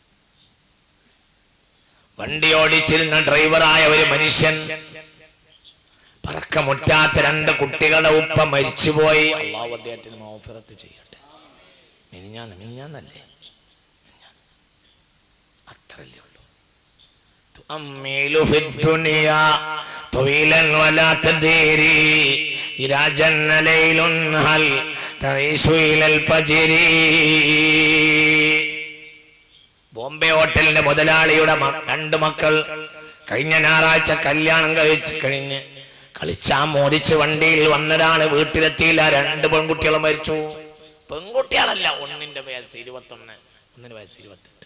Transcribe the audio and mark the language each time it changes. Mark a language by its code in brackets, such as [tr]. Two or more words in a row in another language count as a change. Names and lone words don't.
[ml] വണ്ടി ഓടിച്ചിരുന്ന ഡ്രൈവറായ ഒരു മനുഷ്യൻ, പറക്കമുറ്റാത്ത 2 കുട്ടികളുടെ ഉപ്പ മരിച്ചുപോയി. അല്ലാഹു അദ്ദേഹത്തിന് മഗ്ഫിറത്ത് ചെയ്യട്ടെ. മിനിഞ്ഞാന്നല്ലേ, അത്രല്ലേ ഉള്ളൂ. [ar] تؤمل في الدنيا طويلا ولا تدري إذا جن ليل هل تعيش إلى الفجر. [ml] ബോംബെ ഹോട്ടലിന്റെ മുതലാളിയുടെ 2 മക്കൾ കഴിഞ്ഞ ഞായറാഴ്ച കല്യാണം കഴിഞ്ഞ് കളിച്ചാ മോദിച്ച് വണ്ടിയിൽ വന്നതാണ്. വീട്ടിലെത്തിയില്ല, 2 പെൺകുട്ടികൾ മരിച്ചു. പെൺകുട്ടികളല്ല, ഒന്നിന്റെ വയസ്സ് 21, ഒന്നിന്റെ വയസ്സ് 28.